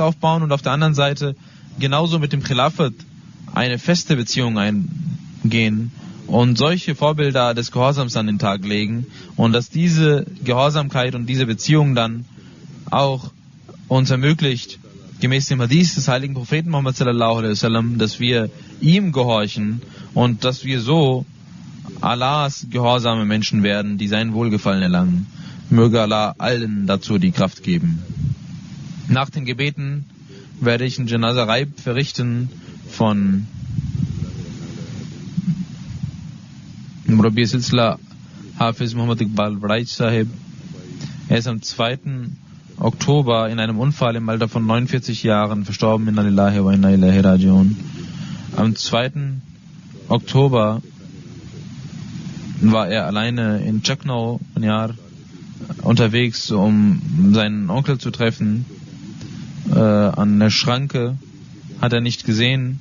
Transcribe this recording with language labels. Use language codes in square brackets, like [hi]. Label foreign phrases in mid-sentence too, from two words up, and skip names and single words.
[de] aufbauen und auf der anderen Seite genauso mit dem Khilafat eine feste Beziehung eingehen und solche Vorbilder des Gehorsams an den Tag legen und dass diese Gehorsamkeit und diese Beziehung dann auch uns ermöglicht, gemäß dem Hadith des heiligen Propheten Muhammad [ar] صلى الله عليه وسلم, [de] dass wir ihm gehorchen und dass wir so Allahs gehorsame Menschen werden, die sein Wohlgefallen erlangen. Möge Allah allen dazu die Kraft geben. Nach den Gebeten werde ich ein Janaza Raib verrichten von Murabbi Silsila Hafiz Muhammad Iqbal Waraij Sahib. Er ist am 2. Oktober in einem Unfall im Alter von 49 Jahren verstorben. [ar] إنا لله وإنا إليه راجعون. [de] Am 2. Oktober war er alleine in Chaknau, Banyar, unterwegs, um seinen Onkel zu treffen. An der Schranke hat er nicht gesehen.